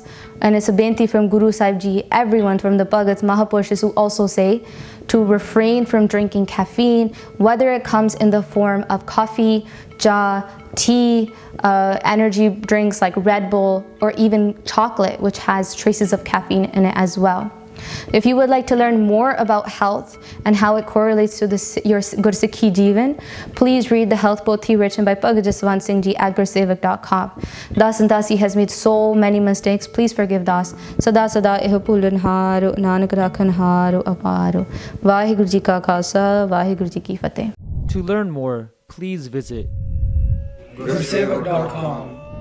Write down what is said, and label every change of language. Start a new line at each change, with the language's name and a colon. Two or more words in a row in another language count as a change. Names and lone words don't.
English: And it's a benti from Guru Sahib Ji, everyone from the Bhagats, Mahapurushas who also say to refrain from drinking caffeine, whether it comes in the form of coffee, cha, tea, energy drinks like Red Bull, or even chocolate, which has traces of caffeine in it as well. If you would like to learn more about health and how it correlates to your
Punjabi: ਗੁਰਸਿੱਖੀ ਜੀਵਨ,
English: please read the Health Pothi written by Bhagat Jaswant Singh Ji at gursevak.com. Das and Dasi has made so many mistakes. Please forgive Das.
Punjabi: ਸਦਾ ਸਦਾ ਏਹ ਭੁਲਣ ਹਾਰੁ, ਨਾਨਕ ਰਾਖਣ ਹਾਰੁ ਅਪਾਰੁ. ਵਾਹਿਗੁਰੂ ਜੀ ਕਾ ਖ਼ਾਲਸਾ, ਵਾਹਿਗੁਰੂ ਜੀ ਕੀ ਫ਼ਤਹਿ.
English: To learn more, please visit gursevak.com.